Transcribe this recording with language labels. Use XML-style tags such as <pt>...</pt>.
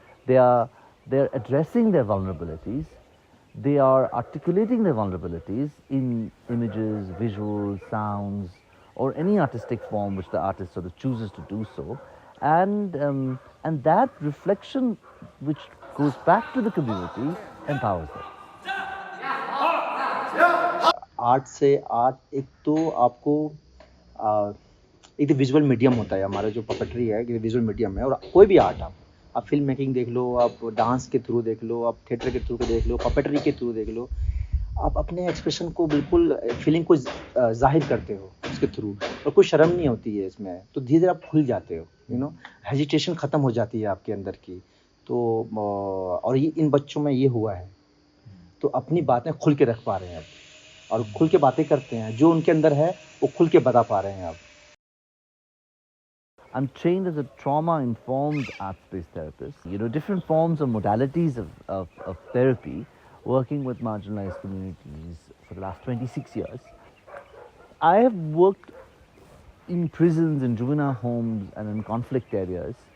<en>They're addressing their vulnerabilities. They are articulating their vulnerabilities in images, visuals, sounds, or any artistic form which the artist sort of chooses to do so. And that reflection which goes back to the community empowers them.</en> <hi>Art एक तो आपको एक तो visual medium होता है। हमारा जो puppetry है कि विजुअल मीडियम है, और कोई भी आर्ट आप फिल्म मेकिंग देख लो, आप डांस के थ्रू देख लो, आप थिएटर के थ्रू देख लो, पपेट्री के थ्रू देख लो, आप अपने एक्सप्रेशन को बिल्कुल फीलिंग को जाहिर करते हो उसके थ्रू, और कोई शर्म नहीं होती है इसमें। तो धीरे धीरे आप खुल जाते हो, यू नो, हेजिटेशन ख़त्म हो जाती है आपके अंदर की। तो और ये इन बच्चों में ये हुआ है, तो अपनी बातें खुल के रख पा रहे हैं अब, और खुल के बातें करते हैं। जो उनके अंदर है वो खुल के बता पा रहे हैं अब।</hi> <en>I'm trained as a trauma-informed art-based therapist. You know, different forms or modalities of therapy, working with marginalized communities for the last 26 years. I have worked in prisons, in juvenile homes, and in conflict areas.</en>